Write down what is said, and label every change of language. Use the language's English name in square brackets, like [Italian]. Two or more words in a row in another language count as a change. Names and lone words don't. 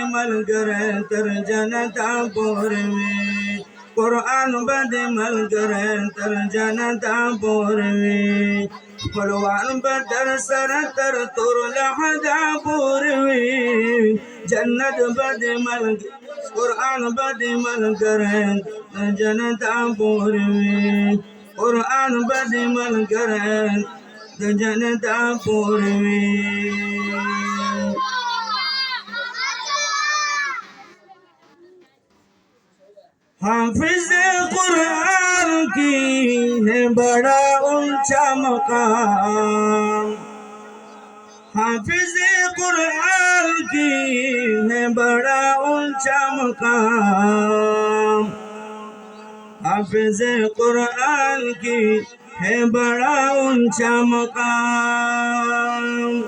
[Pashto] ملګر تر جنت پورې قرآن باندې ملګر تر جنت پورې خپلوان بدر سره تر تور لحدا پورې جنت باندې ملګر قرآن باندې ملګر تر جنت پورې قرآن باندې ملګر تر جنت پورې [Urdu] حافظ قرآن کی ہے بڑا اونچا مقام حافظ قرآن کی ہے بڑا اونچا مقام حافظ قرآن کی ہے بڑا اونچا مقام